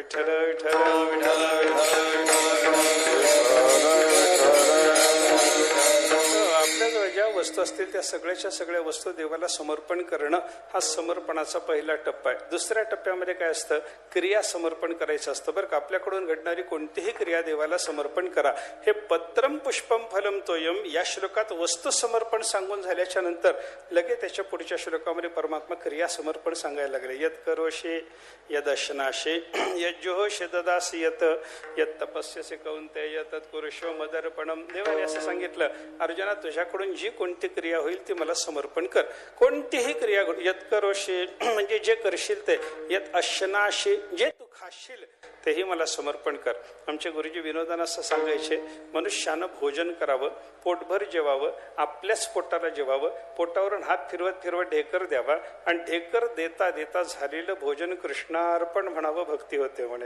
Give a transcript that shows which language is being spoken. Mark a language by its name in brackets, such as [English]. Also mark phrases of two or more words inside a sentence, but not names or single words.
[Marathi] विठ्ठल विठ्ठल विठ्ठल आपल्याजवळ ज्या वस्तू असतील त्या सगळ्याच्या सगळ्या वस्तू देवाला समर्पण करणं हा समर्पणाचा पहिला टप्पा आहे. दुसऱ्या टप्प्यामध्ये काय असतं, क्रिया समर्पण करायचं असतं बरं का. आपल्याकडून घडणारी कोणतीही क्रिया देवाला समर्पण करा. हे [Sanskrit] पत्रम पुष्पम फलम तोयम [Marathi] या श्लोकात वस्तू समर्पण सांगून झाल्याच्या नंतर लगेच त्याच्या पुढच्या श्लोकामध्ये परमात्मा क्रिया समर्पण सांगायला लागले. [Sanskrit] यत करोशे यद अशनाशे यज्जुहोशे ददासी यत यत तपस्यसे कौंतेय तत् कुरुष्व मदर्पणम. [Marathi] देवाने असं सांगितलं, अर्जुना तुझ्याकडून जी कोणती क्रिया होईल ती मला समर्पण कर. कोणतीही क्रिया, [Sanskrit] यत करोशे [Marathi] म्हणजे जे करशील ते, [Sanskrit] यत अशनाशे [Marathi] जे तू खाशील तेही मला समर्पण कर. आमचे गुरुजी विनोदानं असं सांगायचे, मनुष्यानं भोजन करावं, पोटभर जेवावं, आपल्याच पोटाला जेवावं, पोटावरून हात फिरवत फिरवत ढेकर द्यावा आणि ढेकर देता देता झालेलं भोजन कृष्णार्पण म्हणावं, भक्ती होते म्हणे.